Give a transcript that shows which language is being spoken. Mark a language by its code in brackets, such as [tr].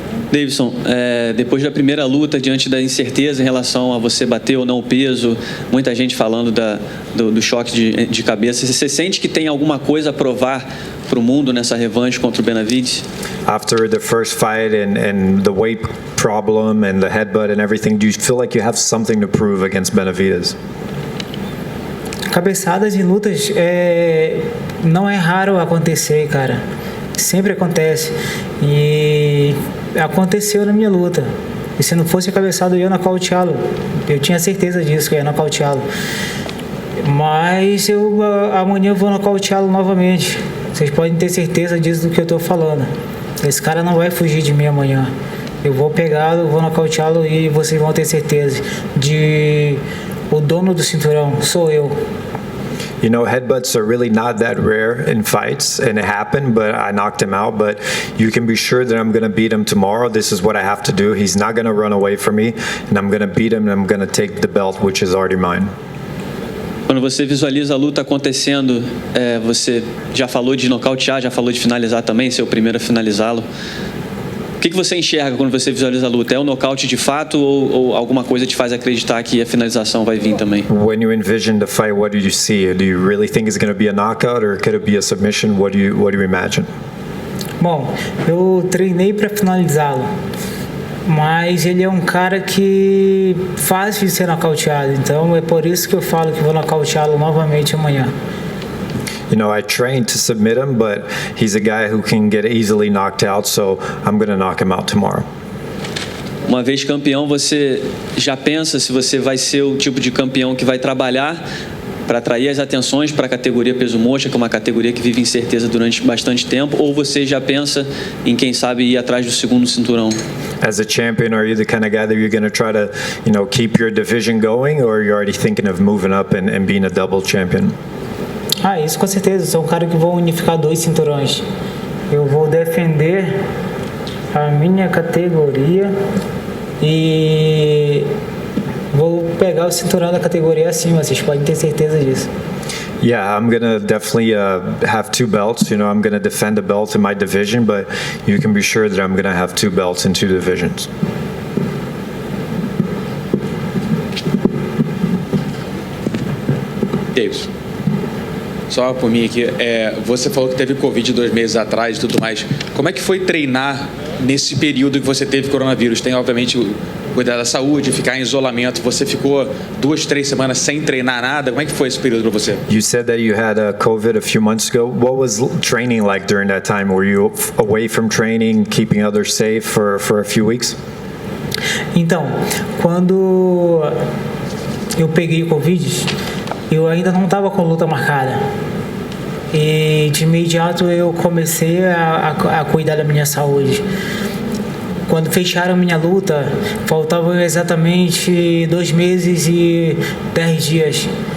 [pt] Deiveson, depois da primeira luta, diante da incerteza em relação a você bater ou não o peso, muita gente falando do choque de cabeça, você sente que tem alguma coisa a provar para o mundo nessa revanche contra o Benavidez? [en] After the first fight and the weight problem and the headbutt and everything, do you feel like you have something to prove against Benavidez? [pt] Cabeçadas em lutas não é raro acontecer, cara. Sempre acontece. E aconteceu na minha luta. E se não fosse a cabeçada, eu ia nocauteá-lo. Eu tinha certeza disso, que eu ia nocauteá-lo. Mas amanhã eu vou nocauteá-lo novamente. Vocês podem ter certeza disso do que eu estou falando. Esse cara não vai fugir de mim amanhã. Eu vou pegá-lo, vou nocauteá-lo e vocês vão ter certeza de o dono do cinturão sou eu. [en] Headbutts are really not that rare in fights, and it happened, but I knocked him out. But you can be sure that I'm going to beat him tomorrow. This is what I have to do. He's not going to run away from me, and I'm going to beat him, and I'm going to take the belt, which is already mine. [pt] Quando você visualiza a luta acontecendo, você já falou de nocautear, já falou de finalizar também, ser o primeiro a finalizá-lo. O que você enxerga quando você visualiza a luta? É um nocaute de fato ou alguma coisa te faz acreditar que a finalização vai vir também? [en] When you envision the fight, what do you see? Do you really think it's going to be a knockout or could it be a submission? What do you imagine? [pt] Bom, eu treinei para finalizá-lo, mas ele é um cara que fácil de ser nocauteado, então é por isso que eu falo que vou nocauteá-lo novamente amanhã. [en] I trained to submit him, but he's a guy who can get easily knocked out, so I'm going to knock him out tomorrow. [pt] Uma vez campeão, você já pensa se você vai ser o tipo de campeão que vai trabalhar para atrair as atenções para a categoria peso mosca, que é uma categoria que vive incerteza durante bastante tempo, ou você já pensa em, quem sabe, ir atrás do segundo cinturão? [en] As a champion, are you the kind of guy that you're going to try to, keep your division going, or you're already thinking of moving up and being a double champion? [pt] Isso com certeza. Eu sou um cara que vou unificar 2 cinturões. Eu vou defender a minha categoria e vou pegar o cinturão da categoria acima. Vocês podem ter certeza disso. [en] Yeah, I'm going to definitely have 2 belts. I'm going to defend a belt in my division, but you can be sure that I'm going to have 2 belts in 2 divisions. [pt] Isso. Só por mim aqui, você falou que teve Covid 2 meses atrás e tudo mais. Como é que foi treinar nesse período que você teve coronavírus? Tem, obviamente, cuidar da saúde, ficar em isolamento. Você ficou 2, 3 semanas sem treinar nada. Como é que foi esse período para você? [en] You said that you had COVID a few months ago. What was training like during that time? Were you away from training, keeping others safe for a few weeks? [pt] Então, quando eu peguei o Covid, eu ainda não estava com luta marcada. E de imediato eu comecei a cuidar da minha saúde. Quando fecharam minha luta, faltavam exatamente 2 meses e 10 dias.